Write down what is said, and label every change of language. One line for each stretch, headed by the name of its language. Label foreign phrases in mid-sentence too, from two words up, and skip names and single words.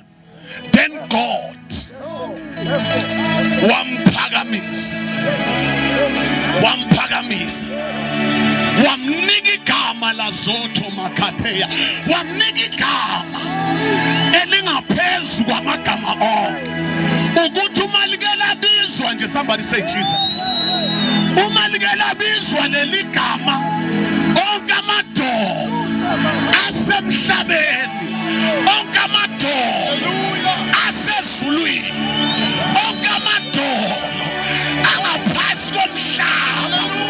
Zulu: Then God wamphakamisa, wamnika igama lazotho makhatheya, wamnika igama elingaphezu kwamagama onke, ukuthi uma likela bizwa nje,
English: somebody say Jesus,
Zulu: uma likela bizwa leli gama, onke amadoda asemhlabeni, onke amadoda asezulwini, onke amadoda angaphansi komhlaba.